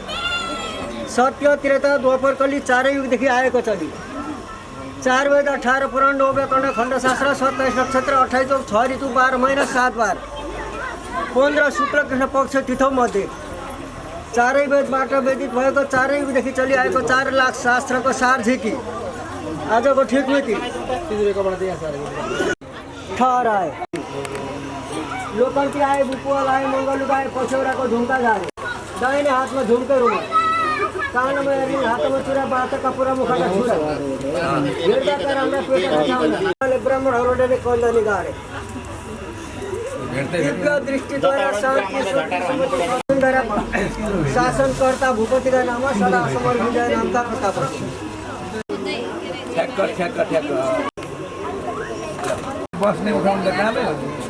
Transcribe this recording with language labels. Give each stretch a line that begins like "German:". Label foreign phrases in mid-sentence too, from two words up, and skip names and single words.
Nepali: सत्य त्रेता द्वापर कली चारै युगदेखि आएको छ। 4 वेद 18 पुराण 9 व्याकरण खण्ड शास्त्र 27 नक्षत्र 28 योग 6 ऋतु 12 महिना 7 बार 15 शुक्ल कृष्ण पक्ष तिथौ मध्ये चारै वेदबाट वेदित भएको 4 युगदेखि चलिआएको 4 लाख शास्त्रको सार झिकी आजको ठिक मिति ठहराए लोकन्ती आए बुपुवाल आए मङ्गलुक आए पछौराको झुम्का झारे दाहिने हातमा झुम्के रुमाल कानमा रिङ हातमा चुरा बातका पुरा मुखका छुरा हेर्दाका राम्रा पेटका छाउना ब्राह्मणहरूले कल्याणी गारे दिव्य दृष्टिद्वारा शान्ति शासनकर्ता भूपतिका नाम सदा समर विजय नामका प्रताप ठ्याक्क बस्ने उठाउनु त कामै हो।